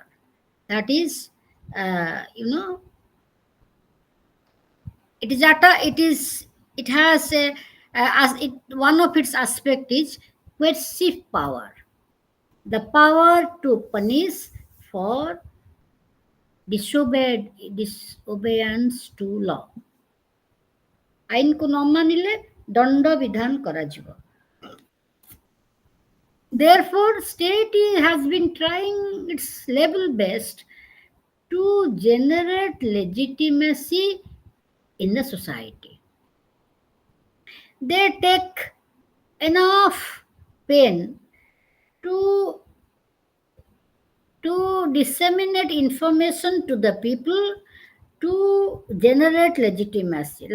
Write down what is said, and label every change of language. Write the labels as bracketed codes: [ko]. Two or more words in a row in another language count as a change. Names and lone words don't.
[en] That is, uh, you know, it is at a, it has a, as it one of its aspect is coercive power, the power to punish for disobedience to law. [or] ଆଇନକୁ ନ ମାନିଲେ ଦଣ୍ଡ ବିଧାନ କରାଯିବ. [en] Therefore, state has been trying its level best to generate legitimacy in the society. They take enough pain to disseminate information to the people to generate legitimacy.